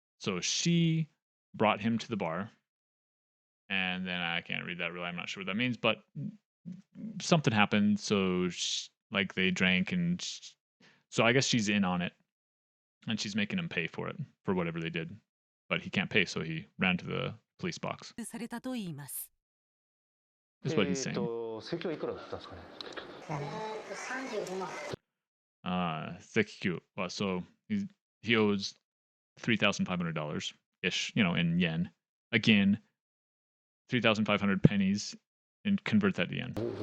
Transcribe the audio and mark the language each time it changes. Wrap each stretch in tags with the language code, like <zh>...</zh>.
<en>So she brought him to the bar. And then I can't read that really. I'm not sure what that means, but something happened. So like they drank so I guess she's in on it. And she's making him pay for it, for whatever they did. But he can't pay, so he ran to the police box.</en> <ja>されたと言います。</ja> <en>That's what he's saying.</en> <ja>請求いくらだったんですかね。請求.</ja> <en>Well, so he owes $3,500 ish, in yen. Again, 3,500 pennies, and convert that to yen.</en>